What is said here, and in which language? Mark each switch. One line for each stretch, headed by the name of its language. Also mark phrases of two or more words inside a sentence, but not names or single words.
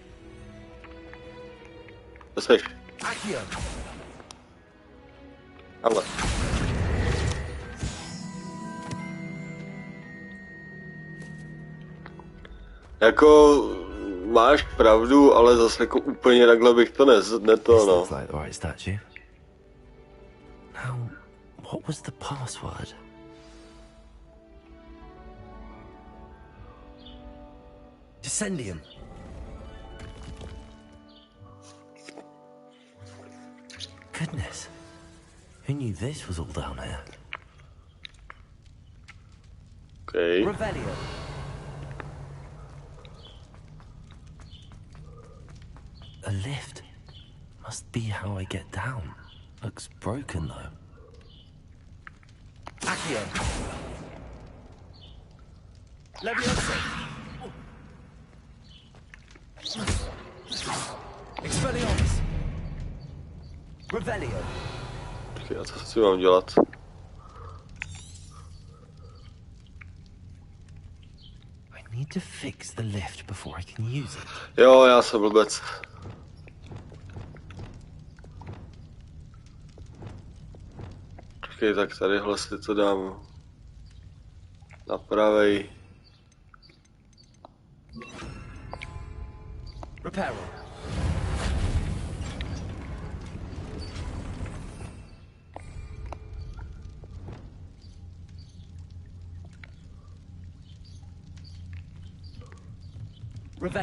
Czech: To seš. Ale. Jako máš pravdu, ale zase jako úplně takhle bych to neto, no.
English: Now, what was the password? Descendium. Goodness. Who knew this was all down here? Okay. Revelio. A lift. Must be how I get down. Looks broken though. Accio. Leviosa. Expelliarmus. Revelio.
Czech: Počkej, a co si mám dělat?
English: I need to fix the lift before I can use it.
Czech: Jo, já jsem blbec. Počkej, tak tadyhle si to dám na pravej.
English: Repair. Revenge.